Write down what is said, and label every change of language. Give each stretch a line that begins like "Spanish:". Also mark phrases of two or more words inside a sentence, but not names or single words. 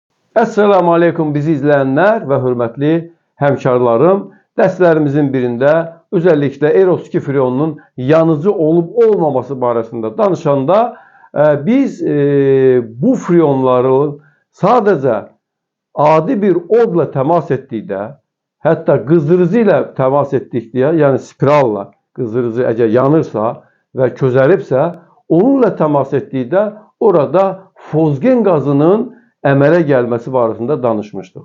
Turkish: Esselamu Aleyküm bizi izleyenler ve hürmetli hemşarlarım. Derslerimizin birinde özellikle
Azerbaijani: Eros 2 freonunun yanıcı olup olmaması barəsində danışanda biz bu freonların sadece adi bir odla təmas etdikdə, hətta qızdırıcı ilə təmas etdikdə, yəni spiralla qızdırıcı əgər yanırsa və közəribsə, onunla təmas etdikdə orada fosgen qazının əmələ gəlməsi barəsində danışmışdıq.